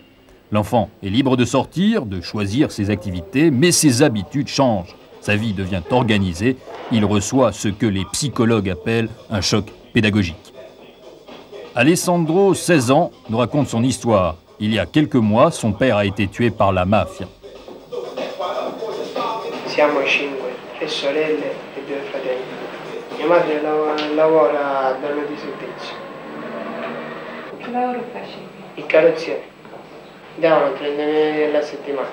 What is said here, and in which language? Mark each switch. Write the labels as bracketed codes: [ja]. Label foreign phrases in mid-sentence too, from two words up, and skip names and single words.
[fr] L'enfant est libre de sortir, de choisir ses activités, mais ses habitudes changent. Sa vie devient organisée, il reçoit ce que les psychologues appellent un choc pédagogique. Alessandro, 16 ans, nous raconte son histoire. Il y a quelques mois, son père a été tué par la mafia. [it] Siamo 5, 3 sorelle e 2 fratelli. Mia madre lavora da di servizio. Che lavoro facevi? Il carrozziere. Davano 30.000 alla settimana.